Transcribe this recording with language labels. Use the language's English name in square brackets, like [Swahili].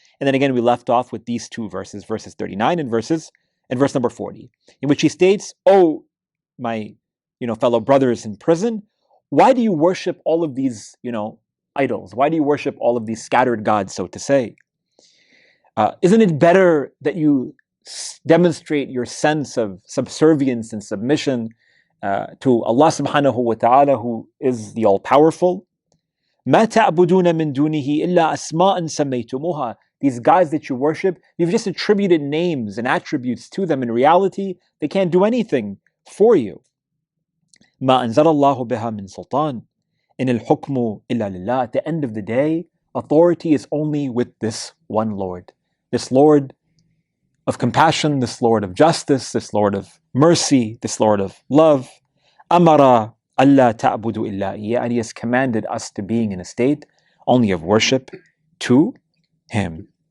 [English] And then again, we left off with these two verses 39 and verse number 40, in which he states, "Oh, my fellow brothers in prison, why do you worship all of these, idols? Why do you worship all of these scattered gods, so to say? Isn't it better that you demonstrate your sense of subservience and submission to Allah subhanahu wa ta'ala, who is the all-powerful? [Arabic] ما تعبدون من دونه إلا أسماء سميتموها." [English] These gods that you worship, you've just attributed names and attributes to them. In reality, they can't do anything for you. [Arabic] ما أنزل الله بها من سلطان إن الحكم إلا لله. [English] At the end of the day, authority is only with this one Lord. This Lord of compassion, this Lord of justice, this Lord of mercy, this Lord of love. [Arabic] أمر ألا تعبدوا إلا إياه. [English] And He has commanded us to being in a state only of worship to Him.